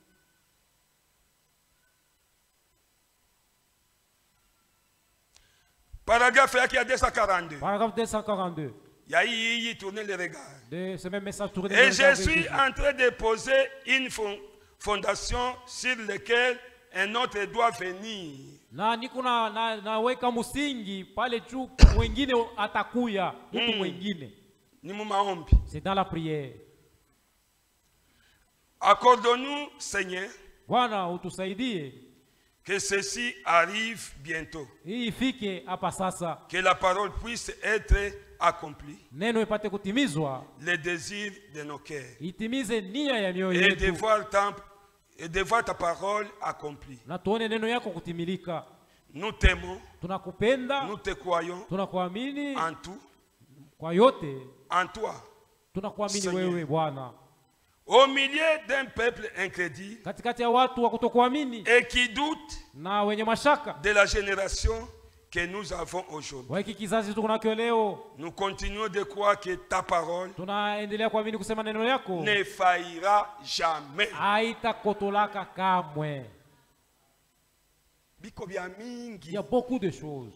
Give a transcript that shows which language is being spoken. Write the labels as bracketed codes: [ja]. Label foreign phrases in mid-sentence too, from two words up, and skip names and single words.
[fr] Paragraphe qui a 242. Paragraphe 242. Il tourne le regard. Ce même message tourné et je suis en train de poser une fondation sur laquelle un autre doit venir. [sw] Naweka msingi pale juu mwingine atakuya, mtu mwingine. Ni maombi. [fr] C'est dans la prière. Accorde-nous, Seigneur, [sw] Bwana utusaidie [fr] que ceci arrive bientôt. [sw] Ifike hapa sasa. [fr] Que la parole puisse être accomplie. [sw] Neno ipate kutimizwa. [fr] Les désirs de nos cœurs. [sw] Itimize nia ya mioyo yetu. [fr] Et de voir ta parole accomplie. [sw] Na tuone neno yako kutimilika. [fr] Nous t'aimons. [sw] Tunakupenda. [fr] Nous te croyons. [sw] Tunakuamini. [fr] En tout. [sw] Kwa yote. [fr] En toi. [sw] Tunakuamini wewe Bwana. [fr] Au milieu d'un peuple incrédule. [sw] Katikati ya watu wa kutokuamini. [fr] Et qui doute. [sw] Na wenye mashaka. [fr] De la génération que nous avons aujourd'hui. Nous continuons de croire que ta parole ne faillira jamais. Il y a beaucoup de choses.